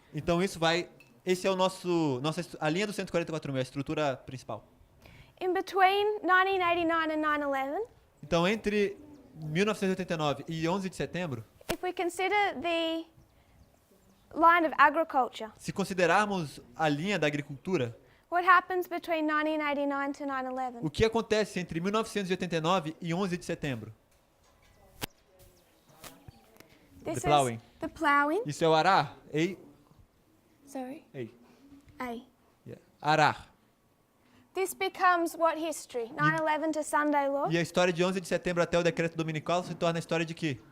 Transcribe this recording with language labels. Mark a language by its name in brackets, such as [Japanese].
[Portuguese] Então esse é o a linha dos 144 mil, a estrutura principal. [English] In between 1989 and 9/11, [Portuguese] Então entre 1989 e 11 de setembro, [English] if we consider the line of agriculture, [Portuguese] se considerarmos a linha da agricultura, [English] what happens between 1989 to 9/11? [Portuguese] o que acontece entre 1989 e 11 de setembro? [English] This The plowing. is the plowing. [Portuguese] Isso é o arar? [English] Sorry. Ei. A. Yeah. Arar. This becomes what history? 9/11 to Sunday law? [Portuguese] E a história de 11 de setembro até o decreto dominical se torna a história de quê?